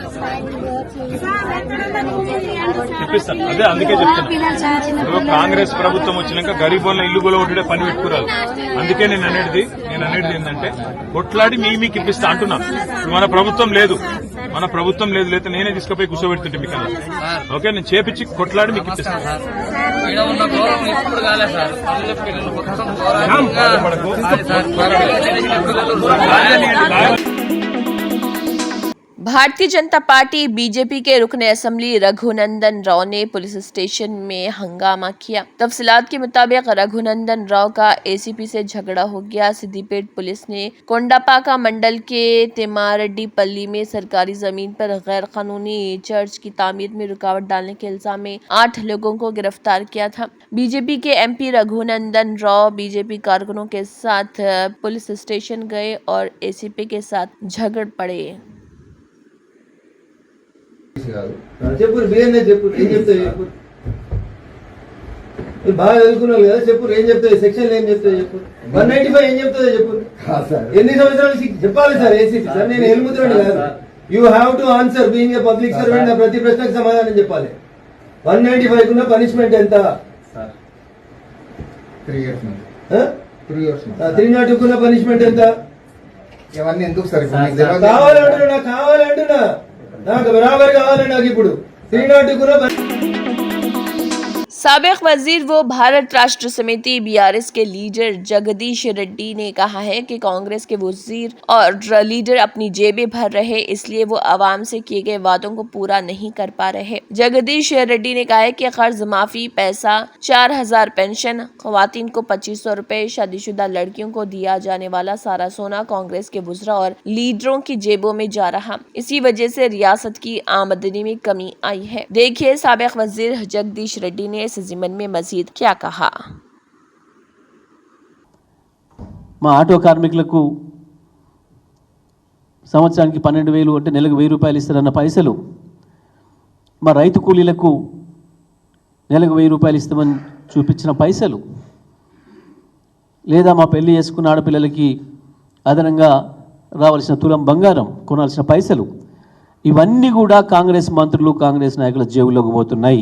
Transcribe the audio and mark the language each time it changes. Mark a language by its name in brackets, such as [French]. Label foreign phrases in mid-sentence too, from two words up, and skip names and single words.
[Telugu] ఇప్పిస్తాను, అదే అందుకే చెప్తాను। కాంగ్రెస్ ప్రభుత్వం వచ్చినాక గరీబోళ్ళ ఇల్లు కూడా ఒకటే పని పెట్టుకురాదు, అందుకే నేను అనేది ఏంటంటే కొట్లాడి మీకు ఇప్పిస్తా అంటున్నాను। ఇప్పుడు మన ప్రభుత్వం లేదు లేకపోతే నేనే తీసుకుపోయి కూర్చోబెడుతుంటే మీకు అలా, ఓకే? నేను చేపించి కొట్లాడి మీకు ఇప్పిస్తాను। [Urdu] بھارتیہ جنتا پارٹی بی جے پی کے رکن اسمبلی رگھونندن راؤ نے [English] police station [Urdu] میں ہنگامہ کیا. تفصیلات کے مطابق رگھونندن راؤ کا اے سی پی سے جھگڑا ہو گیا. سدی پیٹ پولیس نے کونڈاپاکا منڈل کے تمّا ریڈی پلی میں سرکاری زمین پر غیر قانونی چرچ کی تعمیر میں رکاوٹ ڈالنے کے الزام میں 8 لوگوں کو گرفتار کیا تھا. بی جے پی کے ایم پی رگھونندن راؤ بی جے پی کارکنوں کے ساتھ [English] police station [Urdu] گئے اور اے سی پی کے ساتھ جھگڑ پڑے. [Telugu] చెప్పు బిఎన్ఏ చెప్పు ఏం చెప్తావు చెప్పు బాగా చదువుకున్నావు కదా చెప్పు ఏం చెప్తావు సెక్షన్ ఏం చెప్తావు చెప్పు 195 ఏం చెప్తుందో చెప్పు ఎన్ని సంవత్సరాలు చెప్పాలి సార్ ఏసీపీ సార్ నేను ఎలుముతున్నాను కాదు [English] you have to answer being a public servant [Telugu] నా ప్రతి ప్రశ్నకు సమాధానం చెప్పాలి 195 కున్న పనిష్మెంట్ ఎంత [English] 3 years [Telugu] 302 కున్న పనిష్మెంట్ ఎంత ఇవన్నీ ఎందుకు సార్ కావాలంటున్నా నాకు బరాబర్ కావాలి నాకు ఇప్పుడు 302 కున్న [Urdu] سابق وزیر و بھارت راشٹر سمیتی بی آر ایس کے لیڈر جگدیش ریڈی نے کہا ہے کہ کانگریس کے وزیر اور لیڈر اپنی جیبیں بھر رہے، اس لیے وہ عوام سے کیے گئے وعدوں کو پورا نہیں کر پا رہے. جگدیش ریڈی نے کہا ہے کہ قرض معافی، پیسہ، 4000 پنشن، خواتین کو 2500 روپے، شادی شدہ لڑکیوں کو دیا جانے والا سارا سونا کانگریس کے وزراء اور لیڈروں کی جیبوں میں جا رہا. اسی وجہ سے ریاست کی آمدنی میں کمی آئی ہے. دیکھیے سابق وزیر جگدیش ریڈی نے اس ضمن میں مزید کیا کہا. [Telugu] మా ఆటో కార్మికులకు సంవత్సరానికి 12,000 అంటే నెలకు 1,000 రూపాయలు ఇస్తారన్న పైసలు మా రైతు కూలీలకు నెలకు 1000 రూపాయలు ఇస్తామని చూపించిన పైసలు, లేదా మా పెళ్లి చేసుకున్న ఆడపిల్లలకి అదనంగా రావాల్సిన తులం బంగారం కొనాల్సిన పైసలు, ఇవన్నీ కూడా కాంగ్రెస్ మంత్రులు కాంగ్రెస్ నాయకుల జేబులోకి పోతున్నాయి.